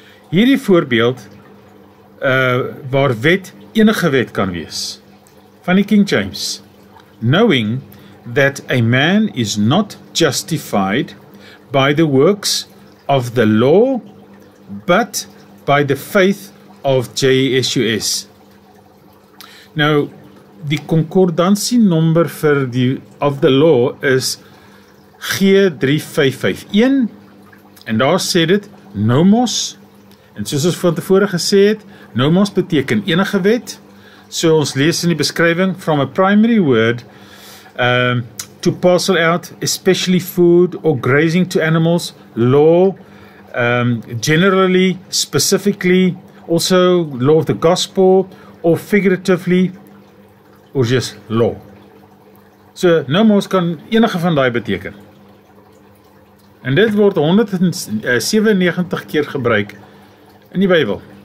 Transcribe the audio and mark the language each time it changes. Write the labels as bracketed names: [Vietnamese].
[Afrikaans] Hierdie voorbeeld waar wet enige wet kan wees. Van die King James. [English] Knowing that a man is not justified by the works of the law, but by the faith of JSUS. [Afrikaans] Nou, die concordansie-nommer vir die [English] of the law [Afrikaans] is G3551, en daar sê dit nomos, en soos ons van tevore gesê het, nomos beteken enige wet. So ons lees in die beskrywing, [English] from a primary word, to parcel out, especially food or grazing to animals, law, generally, specifically, also law of the gospel, or figuratively, or just law. [Afrikaans] So nomos kan enige van daai beteken. En dit word 197 keer gebruik in die Bybel.